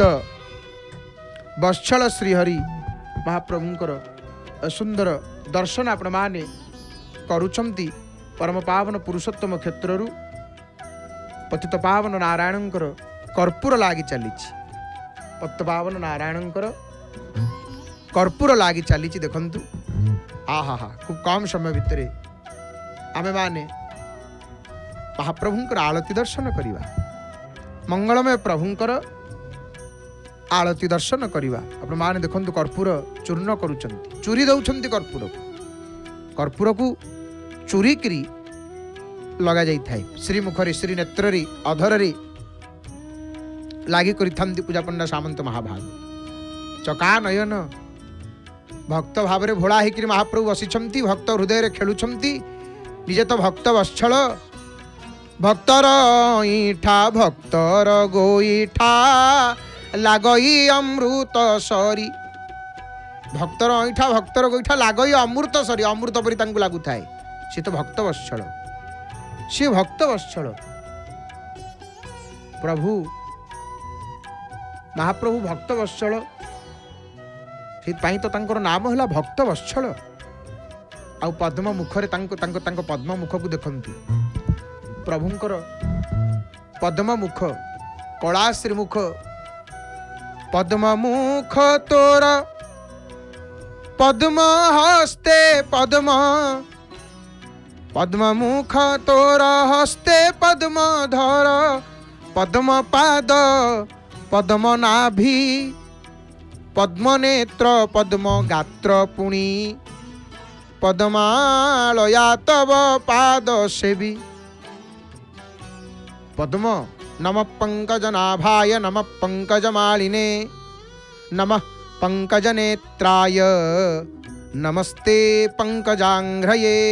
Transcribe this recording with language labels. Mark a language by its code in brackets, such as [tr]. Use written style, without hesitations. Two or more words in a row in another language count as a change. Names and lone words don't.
[or] ବତ୍ସଳ ଶ୍ରୀହରି ମହାପ୍ରଭୁଙ୍କର ସୁନ୍ଦର ଦର୍ଶନ ଆପଣ ମାନେ କରୁଛନ୍ତି ପରମ ପାବନ ପୁରୁଷୋତ୍ତମ କ୍ଷେତ୍ରରୁ ପତିତ ପାବନ ନାରାୟଣଙ୍କର କର୍ପୂର ଲାଗି ଚାଲି ପତିତ ପାବନ ନାରାୟଣଙ୍କର କର୍ପୂର ଲାଗି ଚାଲି ଦେଖନ୍ତୁ ଆହା ହା ଖୁବ କମ ସମୟ ଭିତର ଆମେ ମାନେ ମହାପ୍ରଭୁଙ୍କର ଆଳତି ଦର୍ଶନ କରିବା ମଙ୍ଗଳମୟ ପ୍ରଭୁଙ୍କର ଆଳତି ଦର୍ଶନ କରିବା ଆପଣ ମାନେ ଦେଖନ୍ତୁ କର୍ପୂର ଚୂର୍ଣ୍ଣ କରୁଛନ୍ତି ଚୂରି ଦେଉଛନ୍ତି କର୍ପୂର କୁ ଚୂରି କରି ଲଗା ଯାଇ ଥାଏ ଶ୍ରୀ ମୁଖରେ ଶ୍ରୀ ନେତ୍ରରେ ଅଧରରେ ଲାଗି କରିଥାନ୍ତି ପୂଜା ପଣ୍ଡା ସାମନ୍ତ ମହାଭାଗ ଚକା ନୟନ ଭକ୍ତ ଭାବରେ ଭୋଳା ହୋକର ମହାପ୍ରଭୁ ବସିଛନ୍ତି ଭକ୍ତ ହୃଦୟ ଖେଳୁଛନ୍ତି ନିଜେ ତ ଭକ୍ତ ବତ୍ସଳ ଭକ୍ତର ଇଠା ଭକ୍ତର ଗୋଇଠା ଲାଗଇ ଅମୃତ ସରି ଭକ୍ତର ଇଠା ଭକ୍ତର ଗୋଇଠା ଲାଗଇ ଅମୃତ ସରି ଅମୃତ ପରି ତାଙ୍କୁ ଲାଗୁ ଥାଏ ସେ ତ ଭକ୍ତ ବତ୍ସଳ ସେ ଭକ୍ତ ବତ୍ସଳ ପ୍ରଭୁ ମହାପ୍ରଭୁ ଭକ୍ତ ବତ୍ସଳ ତ ତାଙ୍କର ନାମ ହେ ଭକ୍ତ ବତ୍ସଳ ଆ ପଦ୍ମ ମୁଖରେ ତାଙ୍କୁ ପଦ୍ମ ମୁଖ କୁ ଦେଖନ୍ତୁ ପ୍ରଭୁଙ୍କର ପଦ୍ମ ମୁଖ କଳା ଶ୍ରୀମୁଖ ପଦ୍ମ ମୁଖ ତୋର ପଦ୍ମ ହସ୍ତେ ପଦ୍ମ ପଦ୍ମ ମୁଖ ତୋର ହସ୍ତେ ପଦ୍ମ ଧର ପଦ୍ମ ପାଦ ପଦ୍ମ ନାଭି ପଦ୍ମ ନେତ୍ର ପଦ୍ମ ଗାତ୍ର ପୁଣି [sa] पद्मालया तव पाद सेवी पद्म नमः पंकजनाभाय नमः पंकजमालिने नमः पंकजनेत्राय नमस्ते पंकजांघ्रये